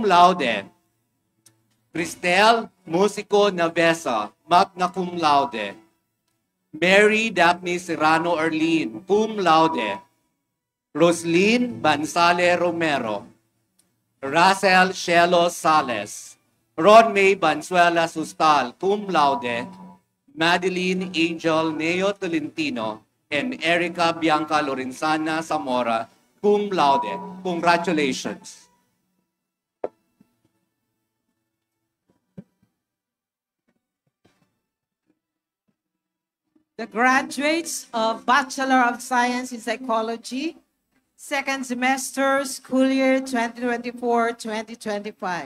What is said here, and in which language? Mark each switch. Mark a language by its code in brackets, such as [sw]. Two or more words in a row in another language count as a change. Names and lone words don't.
[en] laude, Cristel Musico Navesa, [la] magna cum laude, [en] Mary Daphne Serrano Arlene, [la] cum laude, [en] Roslyn Bansale Romero, Russell Shelo Sales, Ron May Bansuela Sustal, [la] cum laude, [en] Madeline Angel Neo Tolentino, and Erica Bianca Lorenzana Zamora, [la] cum laude. [en] Congratulations. The graduates of Bachelor of Science in Psychology, second semester, school year 2024-2025.